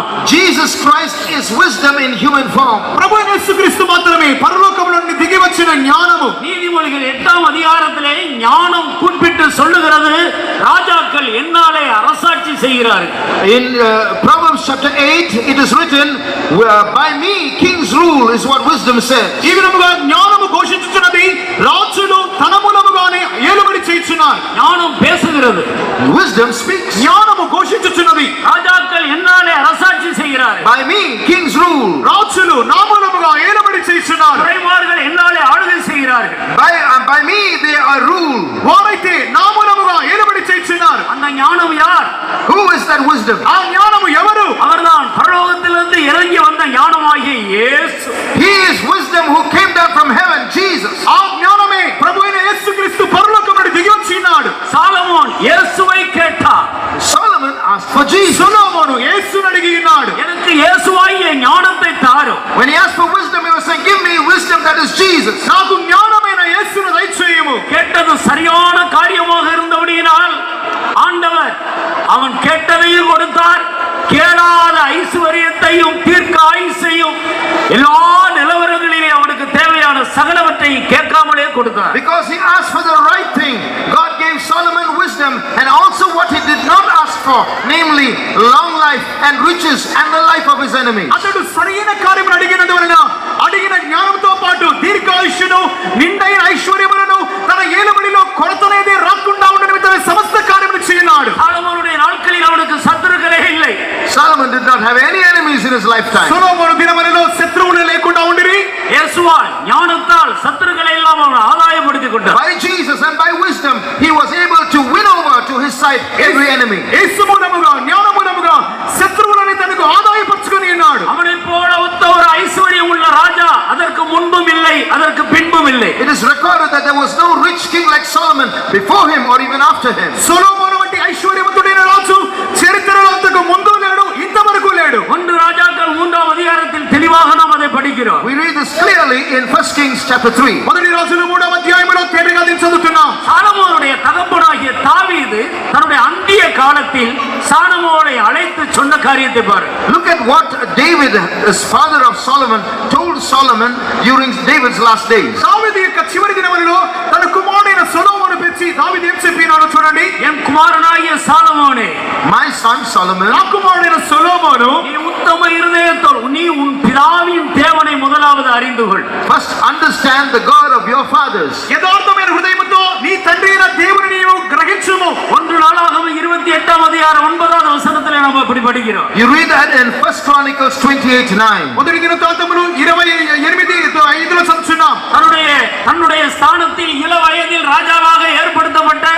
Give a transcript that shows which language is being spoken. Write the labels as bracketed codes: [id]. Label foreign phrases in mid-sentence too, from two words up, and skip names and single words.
[en] Jesus Christ is wisdom in human form. [te] ప్రభువైన యేసుక్రీస్తు మాత్రమే పరలోకములో నుండి దిగి వచ్చిన జ్ఞానము. [ta] நீதிமொழிகள் 8ஆம் அதிகாரத்திலே ஞானம் குறிப்பிட்டு சொல்லுகிறது, ராஜாக்கள் என்னாலே அரசாட்சி செய்கிறார்கள். [en] In Proverbs chapter 8 it is written, by me kings rule is what wisdom says. [te] ఈ విధముగా జ్ఞానము ఘోషించుచున్నది, రాజులు తన మూలముగానే ఏలుబడి చేయుచున్నారు. [ta] ஞானம் பேசுகிறது. [en] Wisdom speaks. [te] జ్ఞానము ఘోషించుచున్నది, [ta] ராஜாக்கள் என்னாலே அரசாட்சி செய்கிறார்கள். [en] by me kings rule. [te] రాజులు నా మూలముగా ఏలుబడి చేయుచున్నారు. [ta] துரைமார்கள் என்னாலே ஆளுகை செய்கிறார்கள். [en] By me they are ruled. [te] వారైతే నా మూలముగా ఏలుబడి చేయుచున్నారు. [ta] அந்த ஞானம் யார்? [en] Who is that wisdom? [te] ఆ జ్ఞానము ఎవరు? [ta] அவர்தான் பரலோகத்திலிருந்து இறங்கி வந்த ஞானமாகிய இயேசு. [en] He is wisdom who came down from heaven, Jesus. [te] ఆ జ్ఞానమే ప్రభువైన యేసుక్రీస్తు పరలోకం నుండి దిగి వచ్చినాడు. [ta] சாலமோன் இயேசுவை கேட்டார். [en] Solomon asked for Jesus. [te] సొలొమోను యేసును అడిగి ఉన్నాడు. [ta] எனக்கு இயேசுவாகிய ஞானத்தை தாரும். [en] When he asked for wisdom, he was saying, give me wisdom that is Jesus. [te] నాకు జ్ఞానమైన యేసును దయచేయము. [ta] கேட்டது சரியான காரியமாக இருந்தபடியினால் ஆண்டவர் அவன் கேட்டதையும் கொடுத்தார். கேளாத ஐஸ்வர்யத்தையும் தீர்க்க ஆயுசையும் எல்லா நிலவரங்களிலே அவனுக்கு தேவையான சகலவற்றையும் கேட்காமலே கொடுத்தார். [en] Because he asked for the right thing, God gave Solomon wisdom and also what he did not ask for, namely long life and riches and the life of his enemies. [te] అతడు సరైన కార్యమును అడిగినందు వలన అడిగిన జ్ఞానంతో పాటు దీర్ఘాయుష్యును నిండైన ఐశ్వర్యములను తన ఏలుబడిలో కొరతనేదే రాకుండా ఉండ నిమిత్తమే సమస్త కార్యములు చేయనాడు. [ta] சாலமோனுடைய நாட்களில் அவனுக்கு சத்துருக்களே இல்லை. [en] Solomon did not have any enemies in his lifetime. [te] సొలొమోను దినములలో శత్రువులు లేకుండా ఉండిరి. [ta] இயேசுவால் ஞானத்தால் சத்துருக்களை எல்லாம் அவன் ஆதாயப்படுத்திக் கொண்டார். [en] By Jesus and by wisdom, he was able to win over to his side every enemy. [te] యేసు మూలముగా జ్ఞాన మూలముగా శత్రువులను తనకు ఆదాయపరుచుకొని ఉన్నాడు. [ta] அவனைப் போல ஒத்த ஒரு ஐஸ்வர்யம் உள்ள ராஜா அதற்கு முன்பும் இல்லை, அதற்கு பின்பும் இல்லை. [en] It is recorded that there was no rich king like Solomon before him or even after him. [te] సొలొమోను వంటి ఐశ్వర్యవంతుడైన రాజు చరిత్రలో అంతకు ముందు లేడు, ఇంతవరకు లేడు. [ta] 1 ராஜாக்கள் 3ஆம் அதிகாரத்தில் தெளிவாக நாம் அதை படிக்கிறோம். [en] We read this clearly in 1 Kings chapter 3. [te] మొదటి రాజుల 3వ అధ్యాయములో తేటగా దీన్ని చదువుతున్నాం. [ta] சாலமோனுடைய தகப்பனாகிய தாவீது தன்னுடைய அந்திய காலத்தில் சாலமோனை அழைத்து சொன்ன காரியத்தை பாரு. [en] Look at what David, as father of Solomon, told Solomon during David's last days. [te] దావీదు యొక్క చివరి దినములలో తన కుమారుడైన సొలొమోను పిలిచి దావీదు ఏం చెప్పినాడో చూడండి. [ta] என் குமாரனாகிய சாலமோனே, [en] My son Solomon, [te] నా కుమారుడైన సొలొమోను, [ta] நீ உத்தம இருதயத்தோடு நீ உன் பிதாவின் தேவனை முதலாவது அறிந்து கொள். [en] must understand the God of your fathers. [te] యథార్థమైన హృదయముతో నీ తండ్రి అయిన దేవుని నీవు గ్రహించుము. [ta] 1 நாளாகமம் 28ஆம் அதிகாரம் 9வது வசனத்திலே நாம் அப்படி படிக்கிறோம். [en] You read that in 1 Chronicles 28:9. [te] మొదటి దినవృత్తాంతములు 28:5లో చదువుతున్నాం. [ta] தன்னுடைய ஸ்தானத்தில் இள வயதில் ராஜாவாக ஏற்படுத்தப்பட்ட